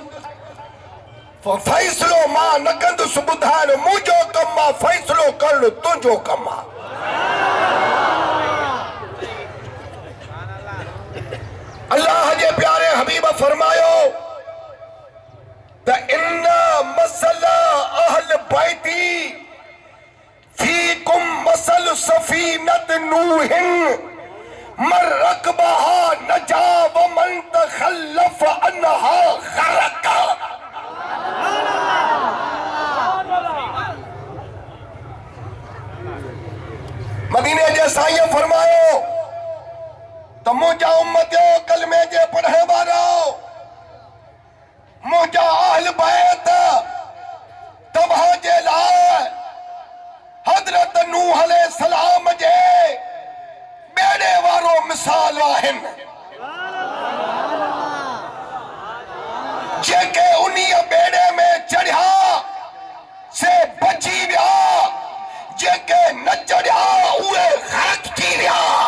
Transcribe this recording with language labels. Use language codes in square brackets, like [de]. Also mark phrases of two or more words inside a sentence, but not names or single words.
[sd] फ़ैसिलो मां न कंदुसि ॿुधाइण मुंहिंजो कमु आहे, फ़ैसिलो करणु तुंहिंजो कमु आहे। अल्लाह जे प्यारे हबीब फरमायो त [ar] إن مثل أهل بيتي فيكم مثل سفينة نوح من ركبها نجا ومن تخلف عنها غرق. [sd] मदीने जे साईं फरमायो तो मुझा उम्मतियो कलमे जे पढ़े वारो मुझा अहल बैत तव्हां जे लाइ हज़रत नूह अलैहिस्सलाम जे बेड़े वारो मिसाल आहिनि, जेके उन्हीअ बेड़े में चढ़िया से बची विया, जेके न चढ़िया उहे ग़रक़ थी विया।